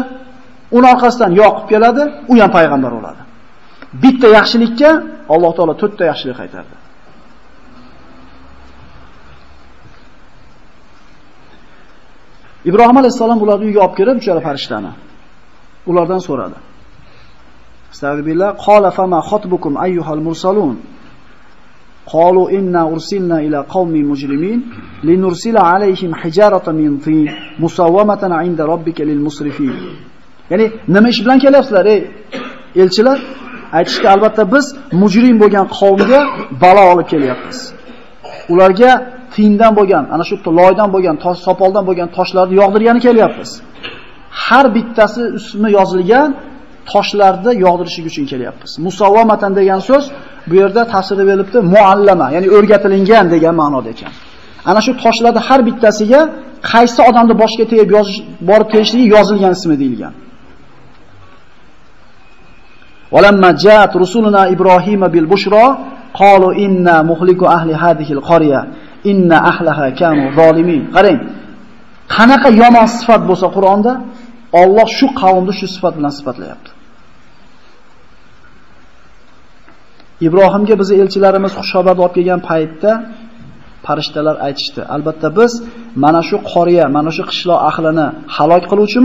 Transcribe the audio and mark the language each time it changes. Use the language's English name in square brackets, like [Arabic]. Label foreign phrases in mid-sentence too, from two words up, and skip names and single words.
[Uzbek] Uning orqasidan Yaqub keladi, u ham payg'ambar bo'ladi. Bitta yaxshilikka Alloh taolo 4 ta yaxshilik qaytardi. Ibrohim alayhisalom ularni uyga olib kelib, uchala farishtani ulardan so'radi. [Arabic] أستغفر الله قال فما خطبكم أيها المرسلون. قالوا إنا أرسلنا إلى قوم مجرمين لنرسل عليهم حجارة من طين مسومة عند ربك للمسرفين. [Uzbek] Ya'ni nima ish bilan kelyapsizlar ey elchilar? Aytishki, albatta biz mujrim bo'lgan qavmga balo olib kelyapmiz. Ularga tindan bo'lgan, ana shu loydan bo'lgan, sopoldan bo'lgan toshlarni yog'dirgani kelyapmiz. Har bittasi ismi yozilgan toshlarni yog'dirishi uchun kelyapmiz. Musawwamatan degan so'z bu yerda tafsirda berilibdi, muallama, ya'ni o'rgatilgan degan ma'noda ekan. Ana shu toshlarning har bittasiga qaysi odamni boshga tegib borib kelishligi yozilgan ismi deyilgan. [Arabic] ولما جاءت رسلنا إبراهيم بالبشرى قالوا إنا مهلكو أهل هذه القرية إن أهلها كانوا ظالمين. [Uzbek] Qarang, qanaqa yomon sifat bo'lsa Qur'onda Alloh shu qavmni shu sifat bilan sifatlayapti. Ibrohimga biz elchilarimiz xushxabar olib kelgan paytda farishtalar aytishdi. Albatta biz mana shu qoriya, mana shu qishloq ahlini halok qiluvchimiz.